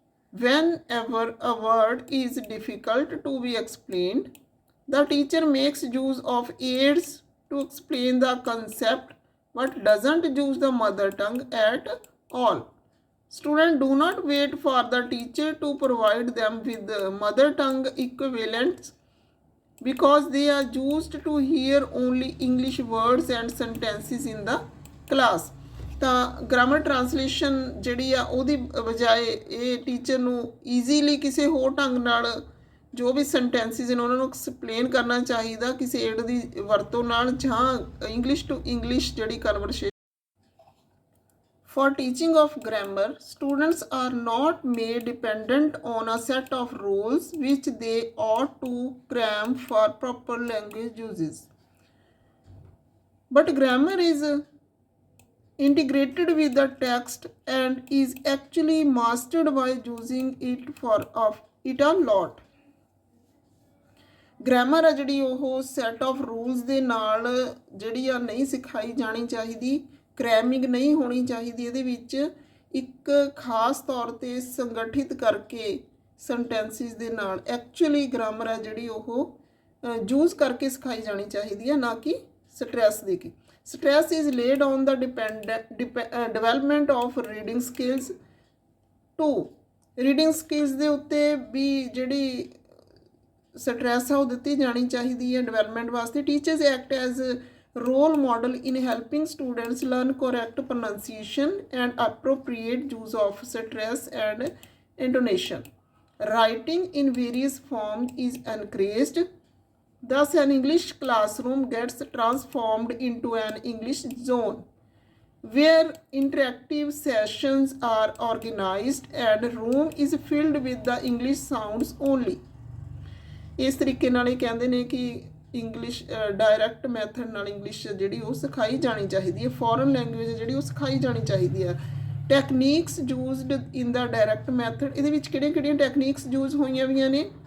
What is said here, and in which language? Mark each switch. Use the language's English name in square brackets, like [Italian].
[English] Whenever a word is difficult to be explained, the teacher makes use of aids to explain the concept but doesn't use the mother tongue at all. Students do not wait for the teacher to provide them with the mother tongue equivalents because they are used to hear only English words and sentences in the class. [Punjabi] ਤਾਂ grammar translation ਜਿਹੜੀ ਆ ਉਹਦੀ ਬਜਾਏ ਇਹ teacher ਨੂੰ easily ਕਿਸੇ ਹੋਰ ਢੰਗ ਨਾਲ ਜੋ ਵੀ ਸੈਂਟੈਂਸਿਸ ਨੇ ਉਹਨਾਂ ਨੂੰ ਐਕਸਪਲੇਨ ਕਰਨਾ ਚਾਹੀਦਾ ਕਿਸੇ ਏਡ ਦੀ ਵਰਤੋਂ ਨਾਲ ਜਾਂ ਇੰਗਲਿਸ਼ ਟੂ ਇੰਗਲਿਸ਼ ਜਿਹੜੀ conversation. [English] For teaching of grammar, students are not made dependent on a set of rules which they ought to cram for proper language uses. But grammar is integrated with the text and is actually mastered by using it for of it a lot. [Punjabi] Grammar ਆ ਜਿਹੜੀ ਉਹ set of rules ਦੇ ਨਾਲ ਜਿਹੜੀ ਆ ਨਹੀਂ ਸਿਖਾਈ ਜਾਣੀ ਚਾਹੀਦੀ, ਕ੍ਰੈਮਿੰਗ ਨਹੀਂ ਹੋਣੀ ਚਾਹੀਦੀ। ਇਹਦੇ ਵਿੱਚ ਇੱਕ ਖਾਸ ਤੌਰ 'ਤੇ ਸੰਗਠਿਤ ਕਰਕੇ ਸੈਂਟੈਂਸਿਸ ਦੇ ਨਾਲ ਐਕਚੁਅਲੀ ਗ੍ਰਾਮਰ ਆ ਜਿਹੜੀ ਉਹ ਯੂਜ਼ ਕਰਕੇ ਸਿਖਾਈ ਜਾਣੀ ਚਾਹੀਦੀ ਹੈ, ਨਾ ਕਿ ਸਟ੍ਰੈਸ ਦੇ ਕੇ। [English] Stress is laid on the development of reading skills. [Punjabi] 2 reading skills ਦੇ ਉੱਤੇ ਵੀ ਜਿਹੜੀ ਸਟ੍ਰੈਸ ਆ ਉਹ ਦਿੱਤੀ ਜਾਣੀ ਚਾਹੀਦੀ ਹੈ ਡਿਵੈਲਪਮੈਂਟ ਵਾਸਤੇ। [English] Teachers act as role model in helping students learn correct pronunciation and appropriate use of stress and intonation. Writing in various forms is encouraged. Thus, an English classroom gets transformed into an English zone where interactive sessions are organized and room is filled with the English sounds only. [Punjabi] ਇਸ ਤਰੀਕੇ ਨਾਲ ਇਹ ਕਹਿੰਦੇ ਨੇ ਕਿ English direct method ਨਾਲ English ਜਿਹੜੀ ਉਹ ਸਿਖਾਈ ਜਾਣੀ ਚਾਹੀਦੀ ਹੈ, ਫੋਰਨ ਲੈਂਗੁਏਜ ਜਿਹੜੀ ਉਹ ਸਿਖਾਈ ਜਾਣੀ ਚਾਹੀਦੀ ਹੈ। [English] techniques used in the direct method, [Punjabi] ਇਹਦੇ ਵਿੱਚ ਕਿਹੜੀਆਂ ਟੈਕਨੀਕਸ ਯੂਜ਼ ਹੋਈਆਂ ਵੀਆਂ ਨੇ।